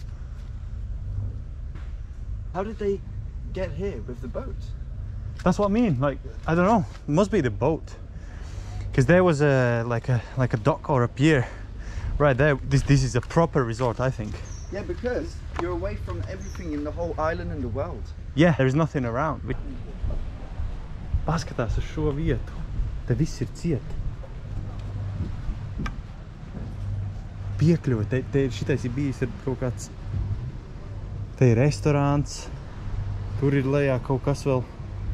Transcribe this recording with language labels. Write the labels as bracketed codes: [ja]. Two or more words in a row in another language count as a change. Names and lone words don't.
[en] How did they get here with the boat? That's what I mean. Like, I don't know. It must be the boat, because there was like a dock or a pier right there. This is a proper resort, I think. Yeah, because you're away from everything in the whole island and the world. Yeah, there's nothing around. [lv] Paskatās uz šo vietu. Te viss ir ciet. Piekļuva. Te šitais ir bijis kaut kāds. Te ir restorāns. Tur ir lejā kaut kas vēl.